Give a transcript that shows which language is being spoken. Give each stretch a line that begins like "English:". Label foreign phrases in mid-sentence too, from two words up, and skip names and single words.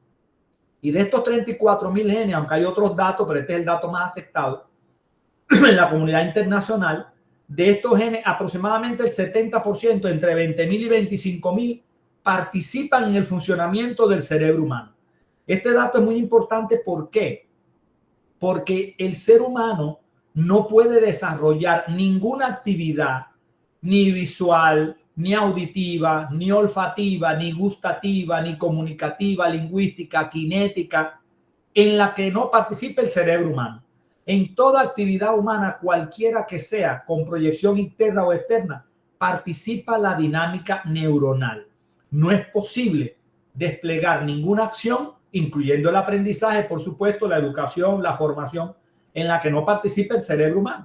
Spanish: Y de estos 34,000 genes, aunque hay otros datos, pero este es el dato más aceptado en la comunidad internacional, de estos genes, aproximadamente el 70%, entre 20,000 y 25,000, participan en el funcionamiento del cerebro humano. Este dato es muy importante. ¿Por qué? Porque el ser humano no puede desarrollar ninguna actividad, ni visual, ni auditiva, ni olfativa, ni gustativa, ni comunicativa, lingüística, cinética, en la que no participe el cerebro humano. En toda actividad humana, cualquiera que sea, con proyección interna o externa, participa la dinámica neuronal. No es posible desplegar ninguna acción, incluyendo el aprendizaje, por supuesto, la educación, la formación, en la que no participe el cerebro humano.